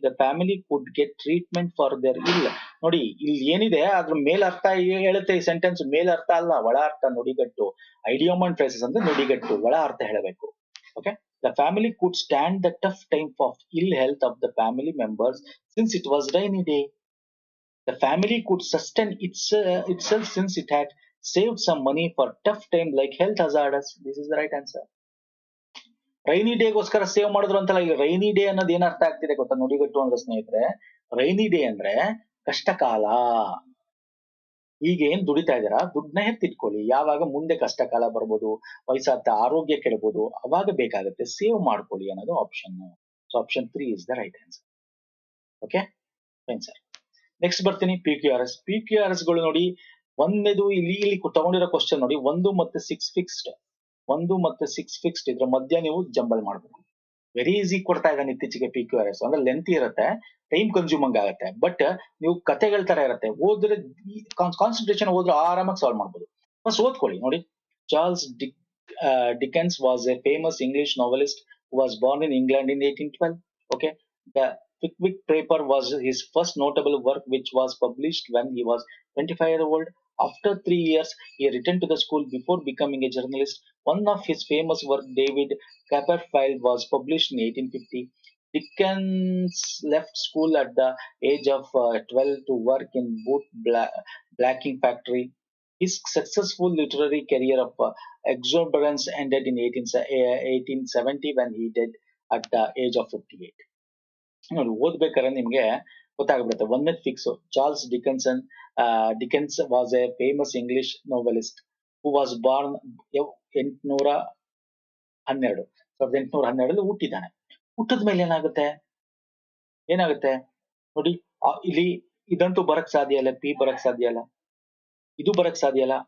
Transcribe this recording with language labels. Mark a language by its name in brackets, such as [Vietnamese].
[English] The family could get treatment for their ill. [Kannada] ನೋಡಿ, ಇಲ್ಲಿ ಏನಿದೆ ಅದ್ರ ಮೇಲ್ ಅರ್ಥ ಹೇಳುತ್ತೆ ಈ ಸೆಂಟೆನ್ಸ್. ಮೇಲ್ ಅರ್ಥ ಅಲ್ಲ, ಒಳ ಅರ್ಥ. ನುಡಿಗಟ್ಟು, ಐಡಿಯಮ್ ಅಂಡ್ ಫ್ರೇಸಸ್ ಅಂದ್ರೆ ನುಡಿಗಟ್ಟು, ಒಳ ಅರ್ಥ ಹೇಳಬೇಕು. [English] Okay, the family could stand the tough time of ill health of the family members since it was rainy day. The family could sustain itself since it had saved some money for tough time like health hazards. This is the right answer. [Kannada] Rainy ಡೇಗೋಸ್ಕರ save ಮಾಡಿದ್ರು ಅಂತಲ್ಲ. ಈಗ rainy day ಅನ್ನೋದು ಏನ್ ಅರ್ಥ ಆಗ್ತಿದೆ ಗೊತ್ತಾ ನುಡಿಗಟ್ಟು ಅಂದ್ರೆ ಸ್ನೇಹಿತರೆ? ರೈನಿ ಡೇ ಅಂದ್ರೆ ಕಷ್ಟಕಾಲ. ಈಗ ಏನ್ ದುಡಿತಾ ಇದ್ದೀರಾ, ದುಡ್ಡನ್ನ ಎತ್ತಿಟ್ಕೊಳ್ಳಿ. ಯಾವಾಗ ಮುಂದೆ ಕಷ್ಟ ಕಾಲ ಬರ್ಬೋದು, ವಯಸ್ಸಾಗ್ತಾ ಆರೋಗ್ಯ ಕೆಡಬಹುದು, ಅವಾಗ ಬೇಕಾಗುತ್ತೆ, ಸೇವ್ ಮಾಡ್ಕೊಳ್ಳಿ ಅನ್ನೋದು option. [English] So option 3 is the right answer. Okay fine sir. [Kannada] Next ಬರ್ತೀನಿ PQRS. PQRS ಗಳು ನೋಡಿ, ಒಂದೇದು ಇಲ್ಲಿ ತಗೊಂಡಿರೋ ಕ್ವಶನ್ ನೋಡಿ, 1 ಮತ್ತೆ 6 ಫಿಕ್ಸ್ಡ್. 1 ಮತ್ತೆ 6 ಫಿಕ್ಸ್ಡ್ ಇದ್ರ ಮಧ್ಯ ನೀವು ಜಂಬಲ್ ಮಾಡ್ಬೇಕು. ವೆರಿ ಈಸಿ ಕೊಡ್ತಾ ಇದ್ದಾನೆ ಇತ್ತೀಚೆಗೆ PQRS. ಅಂದ್ರೆ ಲೆಂತ್ ಇರುತ್ತೆ, ಟೈಮ್ ಕನ್ಸ್ಯೂಮಿಂಗ್ ಆಗುತ್ತೆ, ಬಟ್ ನೀವು ಕತೆಗಳ ತರ ಇರುತ್ತೆ. ಓದಿದ್ರೆ ಕಾನ್ಸಂಟ್ರೇಷನ್ ಹೋದ್ರೆ ಆರಾಮಾಗಿ ಸಾಲ್ವ್ ಮಾಡ್ಬೋದು. ಫಸ್ಟ್ ಓದ್ಕೊಳ್ಳಿ ನೋಡಿ. [English] Charles Dickens was a famous English novelist who was born in England in 1812. Okay, the Pickwick Paper was his first notable work, which was published when he was 25 years old. After 3 years, he returned to the school before becoming a journalist. One of his famous work, David Copperfield, was published in 1850. Dickens left school at the age of 12 to work in boot blacking factory. His successful literary career of exuberance ended in 1870 when he died at the age of 58. [Kannada] ನೋಡಿ, ಓದ್ಬೇಕಾದ್ರೆ ನಿಮ್ಗೆ ಗೊತ್ತಾಗ್ಬಿಡುತ್ತೆ. ಒಂದೇ fix. [English] Charles Dickens was a famous English novelist who was born 1812 ಹುಟ್ಟಿದ್ದಾನೆ. [Kannada] ಹುಟ್ಟಿದ ಮೇಲೆ ಏನಾಗುತ್ತೆ ನೋಡಿ, ಇಲ್ಲಿ ಇದಂತೂ ಬರಕ್ ಸಾಧ್ಯ ಇಲ್ಲ, ಪಿ ಬರಕ್ ಸಾಧ್ಯ ಇಲ್ಲ, ಇದು ಬರಕ್ ಸಾಧ್ಯ ಇಲ್ಲ.